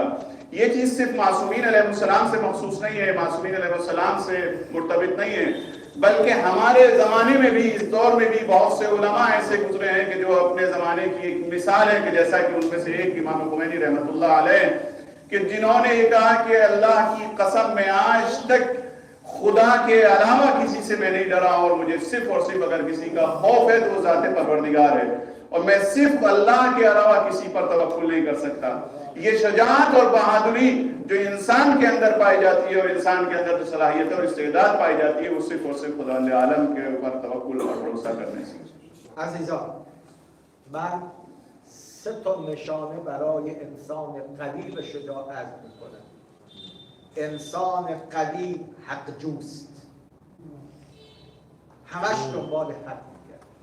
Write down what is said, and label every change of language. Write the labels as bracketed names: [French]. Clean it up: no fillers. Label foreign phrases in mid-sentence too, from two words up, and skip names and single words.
[Hindi] ये चीज़ सिर्फ मासूमीन अलैहिस्सलाम से मखसूस नहीं है, मासूमीन अलैहिस्सलाम से मुर्तबित नहीं है, बल्कि हमारे ज़माने में भी, इस दौर में भी बहुत से उलमा ऐसे गुजरे हैं कि जो अपने ज़माने की एक मिसाल है कि जैसा कि उनमें से एक इमाम खुमैनी रहमतुल्लाह अलैह कि जिन्होंने ये कहा कि अल्लाह की कसम में आज तक खुदा के अलावा किसी से मैं नहीं डरा और मुझे सिर्फ और सिर्फ अगर किसी का खौफ है तो वो ज़ाते परवरदिगार है और मैं सिर्फ अल्लाह के अलावा किसी पर तवक्कुल नहीं कर सकता। ये शजाअत और बहादुरी जो इंसान के अंदर पाई जाती है और इंसान के अंदर जो सलाहियत और इस्तेदाद पाई जाती है वो सिर्फ और सिर्फ खुदा आलम के ऊपर तवक्कुल और भरोसा करने से। [Persian] عزیزان من سه تا نشانه برای انسان قوی و شجاع عرض میکنم. انسان قوی حق جوست، همش دنبال حق میگرد.